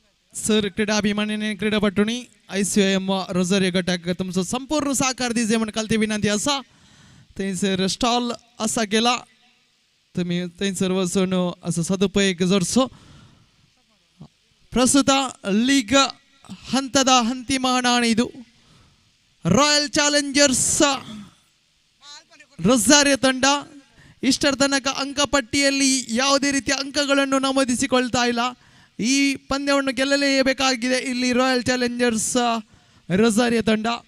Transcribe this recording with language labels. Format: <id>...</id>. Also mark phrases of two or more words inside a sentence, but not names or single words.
<kok>सर क्रीडाभिमानी क्रीडापटूंनी ICIM रोझारियो गटाक तुमचं संपूर्ण सहकार दिजे म्हणून कालते विनंती असा थंयसर स्टॉल असा केला तुम्ही थंयसर वचून असं सदुपयोग जरसो</kok> <kn>ಪ್ರಸ್ತುತ ಲೀಗ್ ಹಂತದ ಅಂತಿಮ ಹಣಾಣಿ ಇದು ರಾಯಲ್ ಚಾಲೆಂಜರ್ಸ್ ರೊಜಾರಿಯೋ ತಂಡ ಇಷ್ಟರ ತನಕ ಅಂಕಪಟ್ಟಿಯಲ್ಲಿ ಯಾವುದೇ ರೀತಿಯ ಅಂಕಗಳನ್ನು ನಮೂದಿಸಿಕೊಳ್ತಾ ಇಲ್ಲ ಈ ಪಂದ್ಯವನ್ನು ಗೆಲ್ಲಲೇಬೇಕಾಗಿದೆ ಇಲ್ಲಿ ರಾಯಲ್ ಚಾಲೆಂಜರ್ಸ್ ರೊಜಾರಿಯೋ ತಂಡ</kn>